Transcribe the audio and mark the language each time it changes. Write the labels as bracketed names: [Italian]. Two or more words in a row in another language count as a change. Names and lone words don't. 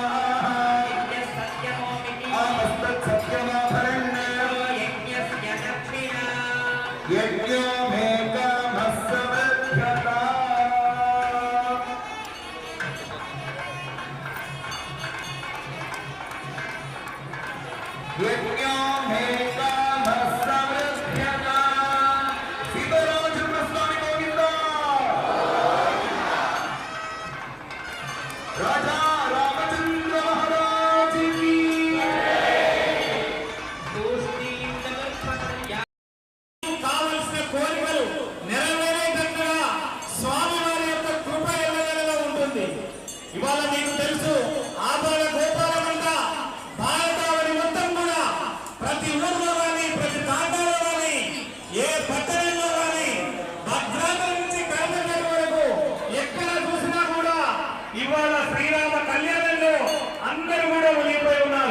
[Sanskrit] आमस्तत् सत्यमाभरण्य यज्ञो मे कामः समृद्धता यज्ञो मे कामः समृद्धता सीतारामचंद्र स्वामी गोविंदा [Hindi] राजा रामचंद्र महाराज की [Telugu] కోరికలు నెరవేరేటట్టుగా స్వామివారి యొక్క కృప ఎల్లవేళలా ఉంటుంది. ఇవాళ మీకు తెలుసు ఆపాల గోపాలమంట భారతావళి మొత్తం కూడా ప్రతి ఊర్లో కానీ ప్రతి తాండాలో కానీ ఏ పట్టణంలో కానీ భద్రాద్రి నుంచి కర్ణాటక వరకు ఎక్కడ చూసినా కూడా ఇవాళ శ్రీరామ కళ్యాణంలో అందరూ కూడా మునిగిపోయి ఉన్నారు.